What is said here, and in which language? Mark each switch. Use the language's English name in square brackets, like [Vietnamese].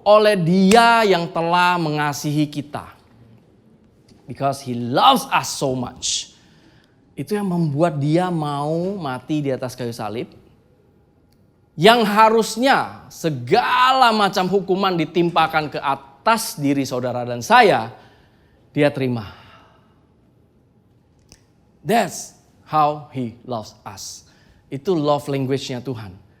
[Indonesian] Oleh Dia yang telah mengasihi kita. [English] Because He loves us so much. [Indonesian] Itu yang membuat Dia mau mati di atas kayu salib. Yang harusnya segala macam hukuman ditimpakan ke atas diri saudara dan saya, Dia terima. [English] That's how He loves us. [Indonesian] Itu love language-nya Tuhan.